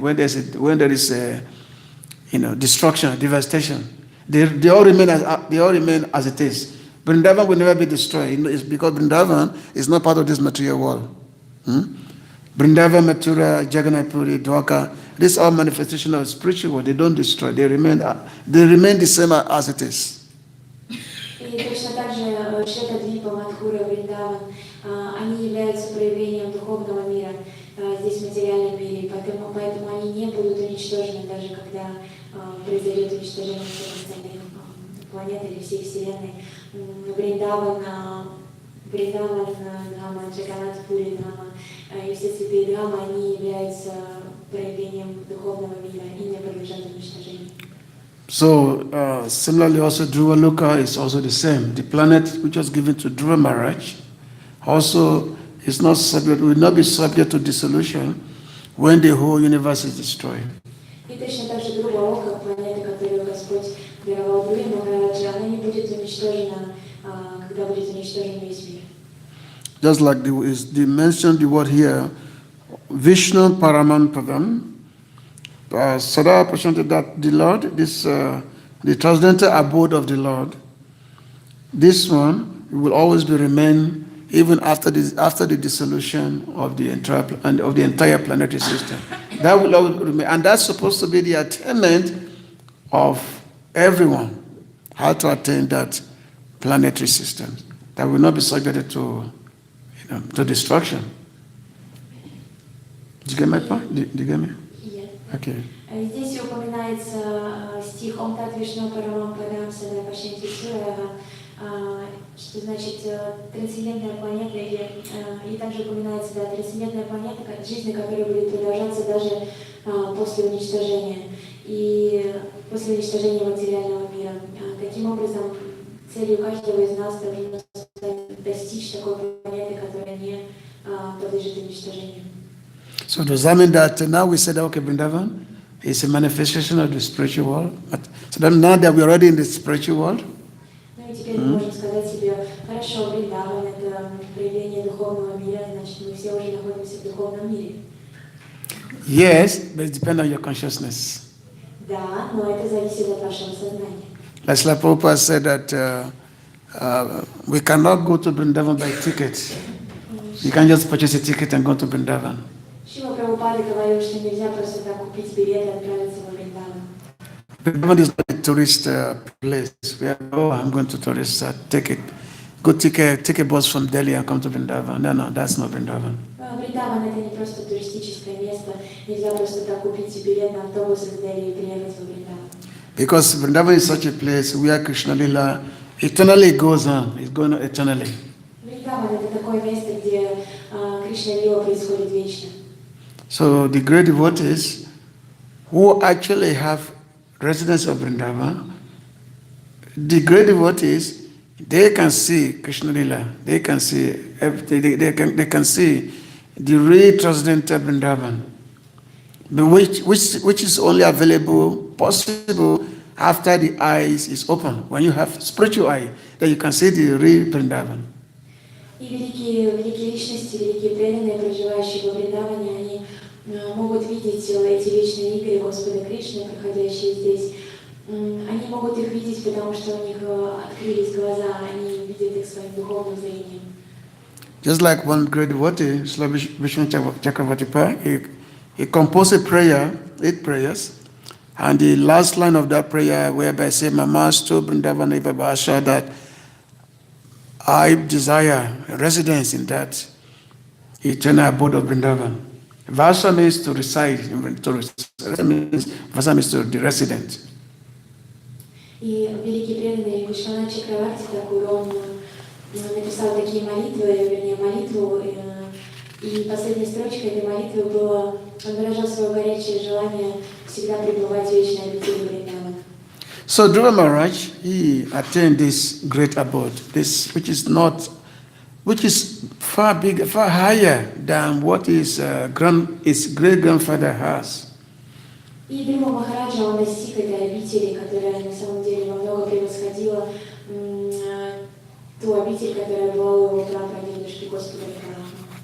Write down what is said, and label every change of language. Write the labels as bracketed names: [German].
[English] When there is destruction, devastation, they all remain as it is. Vrindavan will never be destroyed. It's because Vrindavan is not part of this material world. Vrindavan, Mathura, Jagannath Puri, Dwarka, these are manifestations of spiritual world. They don't destroy. They remain the same as it is. [Russian] И точно так же Шветадвипа, Мадхура, Вриндаван, они являются проявлением духовного мира здесь в материальном мире, поэтому они не будут уничтожены, даже когда произойдет уничтожение всех остальных планеты или всей Вселенной. Вриндаван, Дхама, Джаганнат Пури Дхама и все святые Дхамы, они являются проявлением духовного мира и не подлежат уничтожению. [English] So, similarly also Dhruva Loka is also the same. The planet which was given to Dhruva Maharaj also is not subject, will not be subject to dissolution when the whole universe is destroyed. [Russian] И точно так же Dhruva Loka, планета, которую Господь даровал Dhruva Махараджа, она не будет уничтожена, когда будет уничтожен весь мир. [English] Just like they mentioned the word here, Vishnu Paramanpadam, Sada presented that the Lord, the transcendental abode of the Lord, this one will always be remain even after the dissolution of the entire planetary system. That will always remain, and that's supposed to be the attainment of everyone, how to attain that planetary system that will not be subjected to destruction. Did you get my point? Did you get me? Yeah. Okay. [Russian] Здесь упоминается стих [Sanskrit] «Ом тат вишну парамам падам сада пашенти сурава», [Russian] что значит трансцендентная планета, и также упоминается, да, трансцендентная планета, жизнь которая будет продолжаться даже после уничтожения, и после уничтожения материального мира. Таким образом, целью каждого из нас должно достичь такой планеты, которая не подлежит уничтожению. [English] So does that mean that now we said, okay, Vrindavan is a manifestation of the spiritual world? So then now that we're already in the spiritual world? [Russian] Ну и теперь мы можем сказать себе, хорошо, Вриндаван — это проявление духовного мира, значит, мы все уже находимся в духовном мире. [English] Yes, but it depends on your consciousness. [Russian] Да, но это зависит от вашего сознания. [English] Like Prabhupada said that we cannot go to Vrindavan by ticket. You can't just purchase a ticket and go to Vrindavan. [Russian] Шрила Прабхупада говорил, что нельзя просто так купить билет и отправиться во Вриндаван. [English] Vrindavan is not a tourist place where, I'm going to tourist, take a bus from Delhi and come to Vrindavan. No, that's not Vrindavan. [Russian] Вриндаван — это не просто туристическое место, нельзя просто так купить билет на автобус из Дели и приехать во Вриндаван. [English] Because Vrindavan is such a place where Krishna Lila eternally goes on. It's going on eternally. [Russian] Вриндаван — это такое место, где Кришна Лила происходит вечно. [English] So the great devotees who actually have residence of Vrindavan, the great devotees, they can see Krishna Lila. They can see everything. They can see the real transcendental Vrindavan, which is only possible after the eyes is open. When you have spiritual eye, then you can see the real Vrindavan. [Russian] И великие личности, великие преданные, проживающие во Вриндаване, они могут видеть эти вечные игры Господа Кришны, проходящие здесь. Они могут их видеть, потому что у них открылись глаза, они видят их своим духовным зрением. [English] Just like one great devotee, Vishnu Chakravarti, he composed a prayer, 8 prayers, and the last line of that prayer, whereby say, [Sanskrit] Mamastu Vrindavan Eva Bhasha, [English] that I desire residence in that eternal abode of Vrindavan. Vasa means to reside, Vasa means to the resident. [Russian] И великий преданный Вишванат Чакраварти Такур, он написал такие молитвы, вернее молитву, и последней строчкой этой молитвы было, он выражал свое горячее желание всегда пребывать в вечной обители Вриндавана. [English] So Dhruva Maharaj, he attained this great abode, which is far bigger, far higher than what his great grandfather has. [Russian] И Dhruva Махараджа, он достиг этой обители, которая на самом деле намного превосходила ту обитель, которая была у его прапрадедушки Господа Брахмана.